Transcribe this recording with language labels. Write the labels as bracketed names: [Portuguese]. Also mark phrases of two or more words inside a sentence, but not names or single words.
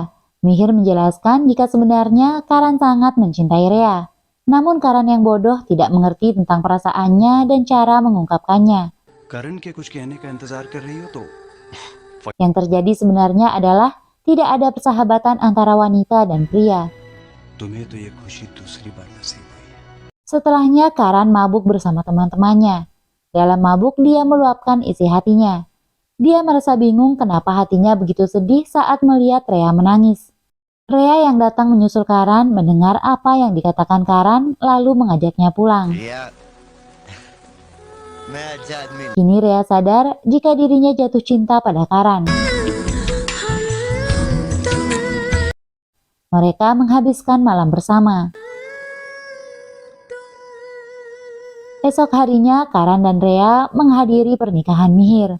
[Indonesian] Mihir menjelaskan jika sebenarnya Karan sangat mencintai Rea. Namun Karan yang bodoh tidak mengerti tentang perasaannya dan cara mengungkapkannya. Yang terjadi sebenarnya adalah tidak ada persahabatan antara wanita dan pria. [Hindi] तुम्हें तो ये खुशी दूसरी बार नसीब हुई है। [Indonesian] Setelahnya Karan mabuk bersama teman-temannya. Dalam mabuk dia meluapkan isi hatinya. Dia merasa bingung kenapa hatinya begitu sedih saat melihat Rea menangis. Rea yang datang menyusul Karan mendengar apa yang dikatakan Karan lalu mengajaknya pulang. [Hindi] रिया मैं अच्छा आदमी [Indonesian] Kini Rea sadar jika dirinya jatuh cinta pada Karan. Mereka menghabiskan malam bersama. Esok harinya Karan dan Rea menghadiri pernikahan Mihir.